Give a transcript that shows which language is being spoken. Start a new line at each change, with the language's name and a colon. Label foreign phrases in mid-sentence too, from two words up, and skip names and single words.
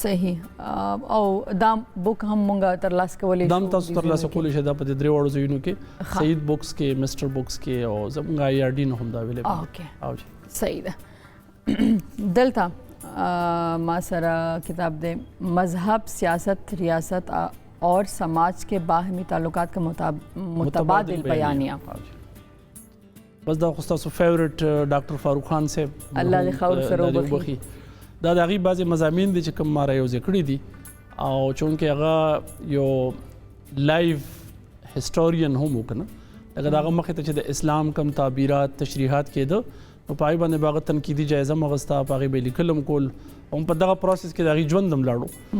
Pashto: صحیح او دا بوک هم مونږ ترلاسه کولی شو دا هم تاسو ترلاسه کولی شئ دا په دې درې واړو ځایونو کې سعید بوکس کې مستر بوکس کې او زموږ آی آر ډي نه هم دا اویلیبل صحیح ده دلته ما سره کتاب دی مذہب سیاست ریاست اور سماج کے باہمی تعلقات کا متبادل بیانیہ بس دا خو ستاسو فیورټ ډاکټر فاروق خان صاحب الله دې خاور سره وبخي دا د هغې بعضې مضامین دي چې کوم ما رایوځای کړي دي او چونکې هغه یو
English: live historian
Pashto: هم و که نه لکه د هغه مخې ته چې د اسلام کم تعبیرات تشریحات کېده نو په هغې باندې به هغه تنقیدي جایزه هم اخېسته په هغې به یې لیکل هم کول هم په دغه پروسس کې د هغې ژوند هم لاړو